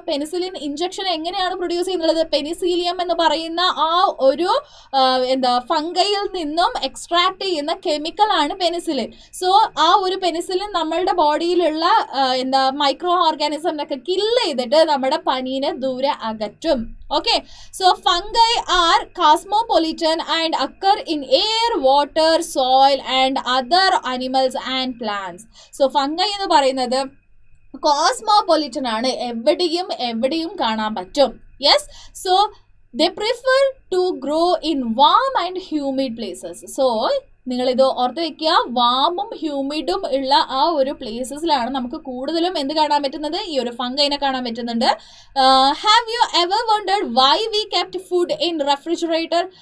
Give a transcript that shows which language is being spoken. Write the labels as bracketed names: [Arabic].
[Malayalam] Penicillin injection എങ്ങനെയാണ് produce ചെയ്യുന്നത്? Penicillium എന്ന് പറയുന്ന ആ ഒരു ഫംഗയിൽ നിന്നും എക്സ്ട്രാക്ട് ചെയ്യുന്ന കെമിക്കലാണ് പെനിസിലിൻ. സോ ആ ഒരു പെനിസിലിൻ നമ്മളുടെ ബോഡിയിലുള്ള മൈക്രോ ഓർഗാനിസമിനൊക്കെ കില്ല് ചെയ്തിട്ട് നമ്മുടെ പനീനെ ദൂരെ അകറ്റും. [English] Okay, so fungi are cosmopolitan and occur in air, water, soil and other animals and plants. [Malayalam] So fungi എന്ന് പറയുന്നത് കോസ്മോപൊളിറ്റൻ ആണ്. എവിടെയും കാണാൻ പറ്റും. [English] Yes, so they prefer to grow in warm and humid places. [Malayalam] So നിങ്ങളിത് ഓർത്ത് വെക്കുക, വാമും ഹ്യൂമിഡും ഉള്ള ആ ഒരു പ്ലേസസിലാണ് നമുക്ക് കൂടുതലും എന്ത് കാണാൻ പറ്റുന്നത്? ഈ ഒരു ഫംഗൈനെ കാണാൻ പറ്റുന്നുണ്ട്. [English] Have you ever wondered why we kept food in refrigerator?